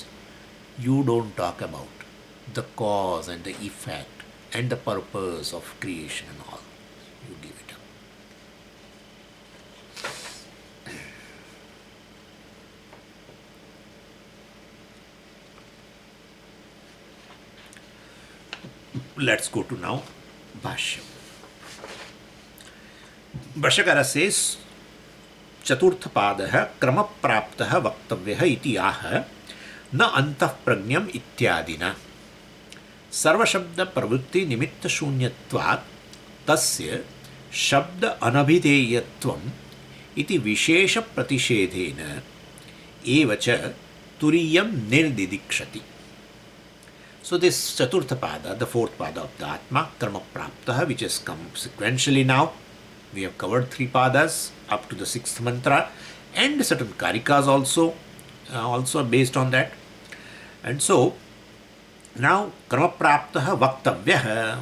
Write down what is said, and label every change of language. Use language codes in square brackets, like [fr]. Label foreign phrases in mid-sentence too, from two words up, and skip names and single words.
[en] You don't talk about the cause and the effect and the purpose of creation and all. You give it up. Let's go to now bhāṣya. Bhāṣyakara says, [sa] Chaturtha pāda krama-prāptah vaktavya iti aha na antah praඥam ityadina sarva-śabda-pravṛtti-nimitta shunyatvat tasya śabda-anabhideyatvam iti vishesha pratishedhena evacha turiyam nirdidikshati. [en] So this [sa] Chaturtha Pada, [en] the fourth Pada of the Atma, [sa] Karma-prāptah, [en] which has come sequentially now. We have covered 3 Padas up to the 6th mantra, and certain Karikas also based on that. And so, now Karma-prāptah vaktavya.